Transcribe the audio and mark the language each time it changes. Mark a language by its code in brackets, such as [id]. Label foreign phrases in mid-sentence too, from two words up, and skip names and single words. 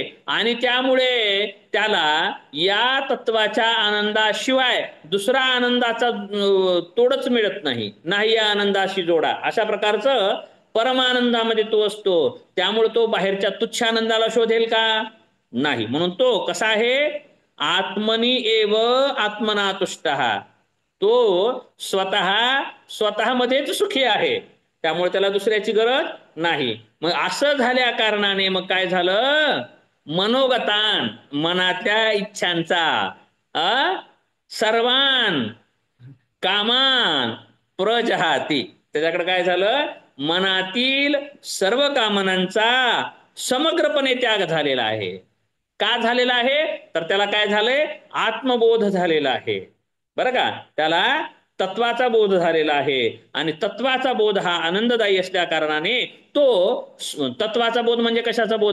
[mr] आणि त्यामुळे त्याला या तत्वाच्या आनंदाशिवाय दुसरा आनंदाचा तोडच मिळत नाही. नाही या आनंदाशी जोडा, अशा प्रकारचं परमानंदामध्ये तो असतो. त्यामुळे तो बाहेरच्या तुच्छ आनंदाला शोधेल का? नाही. म्हणून तो कसा आहे? [sa] आत्मनी एव आत्मना तुष्टः. [mr] तो स्वतःमध्येच सुखी आहे, त्यामुळे त्याला दुसऱ्याची गरज नाही. मग असं झाल्या कारणाने मग काय झालं? [sa] मनोगतान, [mr] मनातल्या इच्छांचा [sa] सर्वान कामान प्रजहाती. [mr] त्याच्याकडे काय झालं? मनातील सर्व कामनांचा समग्रपणे त्याग झालेला आहे. का झालेला आहे? तर त्याला काय झालंय? आत्मबोध झालेला आहे. बरं का? त्याला तत्वाचा बोध झालेला आहे. आणि तत्वाचा बोध हा आनंददायी असल्या कारणाने तो तत्वाचा बोध म्हणजे कशाचा बोध?